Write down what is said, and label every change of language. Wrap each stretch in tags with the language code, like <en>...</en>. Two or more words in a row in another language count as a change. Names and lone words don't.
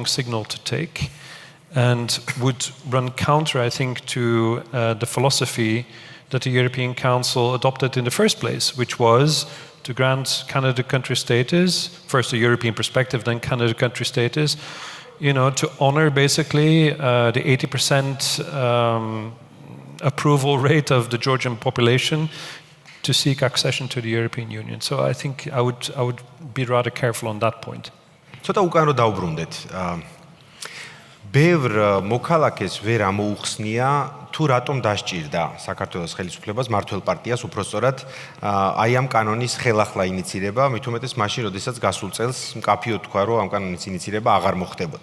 <en>signal to take, and would run counter, I think, to the philosophy that the European Council adopted in the first place, which was to grant candidate country status, first a European perspective, then candidate country status, to honor basically the 80% approval rate of the Georgian population to seek accession to the European Union. So I think I would be rather careful on that point.</en> <ka>ცოტა უკან რო დავბრუნდეთ. ბევრ მოქალაქეს ვერ ამოუხსნია თუ რატომ დასჭირდა საქართველოს ხელისუფლებას მართლ პარტიას უпростоრად აი ამ კანონის ხელახლა ინიცირება, მით უმეტეს მაშინ, როდესაც გასულ წელს მკაფიოდ თქვა, რომ ამ კანონის ინიცირება აღარ მოხდებოდა.</ka>